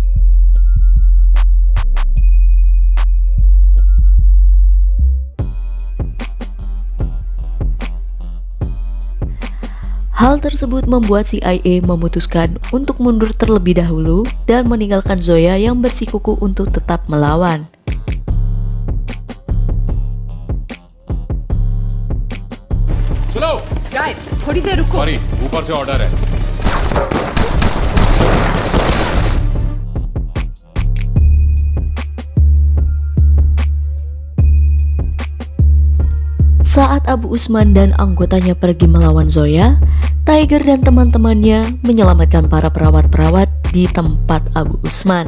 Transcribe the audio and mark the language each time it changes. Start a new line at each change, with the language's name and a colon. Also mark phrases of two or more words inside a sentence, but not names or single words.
Indonesian: Hal tersebut membuat CIA memutuskan untuk mundur terlebih dahulu dan meninggalkan Zoya yang bersikukuh untuk tetap melawan.
Hindi: चलो गाइस थोड़ी देर रुको सॉरी ऊपर से ऑर्डर है
Indonesian: Saat Abu Usman dan anggotanya pergi melawan Zoya, Tiger dan teman-temannya menyelamatkan para perawat-perawat di tempat Abu Usman.